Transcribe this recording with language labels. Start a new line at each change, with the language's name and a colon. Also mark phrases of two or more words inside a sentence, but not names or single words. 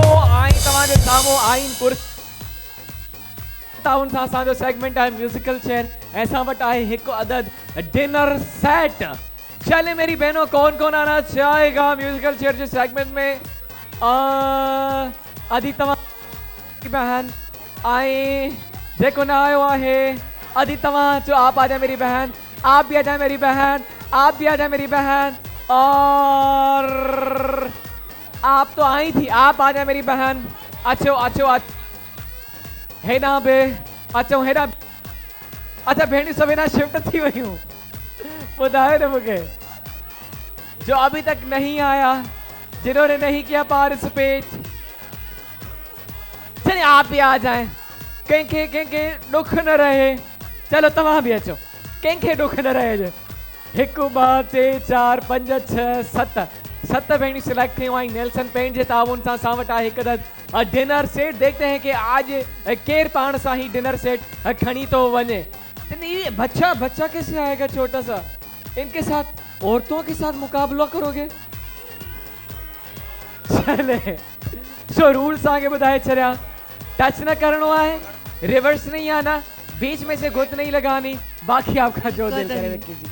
Sindhi: आई तव्हांजे साम्हूं आइन कुर्सी ताउन सां असांजो सेगमेंट आहे
English: musical chair.
Sindhi: ऐं वटि आहे हिकु अदद डिनर सेट।
Urdu: چلے میری بہنو کون کون آنا چاہے گا
English: musical chair
Urdu: کے سیگمنٹ میں?
Sindhi: अदी तव्हां बहन आए जेको न आयो आहे। अदी तव्हां जो
Urdu: آپ آ جائے میری بہن، آپ بھی آ جائے میری بہن، آپ بھی آ جائے میری بہن. اور آپ تو آئی تھی، آپ آ جائے میری بہن.
Sindhi: अचो अचो हेना बे अचो हेना। अच्छा भेणी सब हेना शिफ्ट थी वयूं, ॿुधायो न मूंखे।
Urdu: جو ابھی تک نہیں آیا، جنہوں نے نہیں کیا پارٹیسپیٹ، چلیے آپ بھی آ جائے.
Sindhi: कंहिंखे दुख न रहे। चलो तव्हां भी अचो, कंहिंखे दुख न रहे। 1 2 3 4 5 6 7 भेणी सिलेक्ट थी आई नेल्सन पेंट के ताउन सां। असां वटि आहे हिकु डिनर सेट।
Urdu: دیکھتے ہیں کہ آج
Sindhi: केर पाण सां ही डिनर सेट खणी तो वने।
Urdu: یہ بچہ بچہ کیسے آئے گا چھوٹا سا؟ ان کے ساتھ عورتوں کے ساتھ مقابلہ کرو گے? چلے سو رولز آگے بتائے چلیا. ٹچ نہ کرنا ہے، ریورس نہیں آنا، بیچ میں سے گت نہیں لگانی، باقی آپ کا جو دل کرے کیجیے.